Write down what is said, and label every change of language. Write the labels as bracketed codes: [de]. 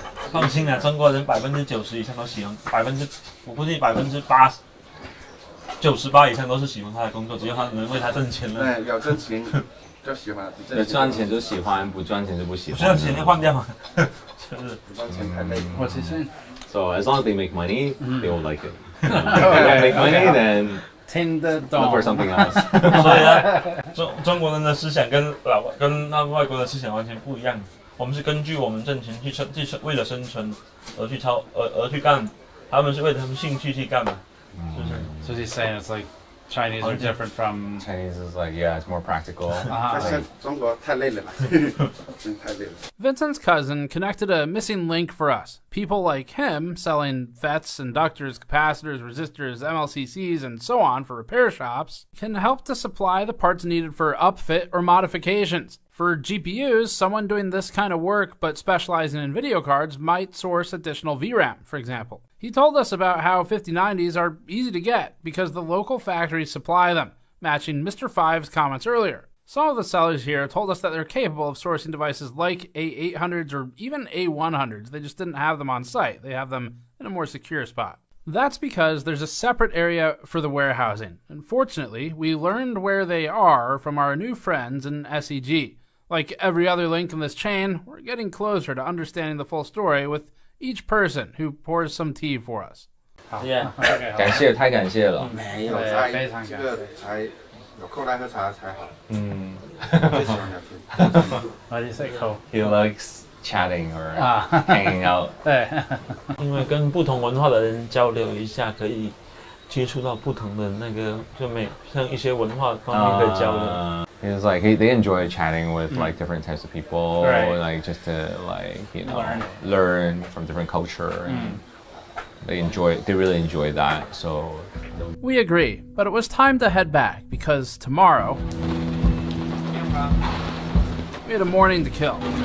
[zh] 放心啊，中国人90%以上都喜欢，我估计98以上都是喜欢他的工作，只要他能为他挣钱了。对，有挣钱就喜欢，赚钱就喜欢，不赚钱就不喜欢。不赚钱就换掉嘛，就是不赚钱太累。 [en] What's he saying? So as long as they make money, they will like it. If they don't make money, then look for something else. [zh] 所以呢，中国人的思想跟外国的思想完全不一样。我们是根据我们挣钱去为了生存而去干，他们是为了他们兴趣去干嘛，是不是 [en] So he's saying it's like Chinese are different from Chinese is like it's more practical. [zh] 中国太累了，真太累了。 [en] Vincent's cousin connected a missing link for us. People like him selling FETs, inductors, capacitors, resistors, MLCCs, and so on for repair shops can help to supply the parts needed for upfit or modifications. For GPUs, someone doing this kind of work but specializing in video cards might source additional VRAM, for example. He told us about how 5090s are easy to get because the local factories supply them, matching Mr. Five's comments earlier. Some of the sellers here told us that they're capable of sourcing devices like A800s or even A100s. They just didn't have them on site. They have them in a more secure spot. That's because there's a separate area for the warehousing. Unfortunately, we learned where they are from our new friends in SEG. Like every other link in this chain, we're getting closer to understanding the full story with each person who pours some tea for us. [zh] 感谢，太感谢了。没有，非常感谢。这个才有空来喝茶才好。最喜欢聊天。 [en] Why do you say cool? He likes chatting or hanging out. [zh] 对，因为跟不同文化的人交流一下，可以接触到不同的那个，像一些文化方面的交流。 [en] He was like they enjoy chatting with like different types of people, like just to like learn from different culture. And they really enjoy that. So we agree, but it was time to head back because tomorrow we had a morning to kill.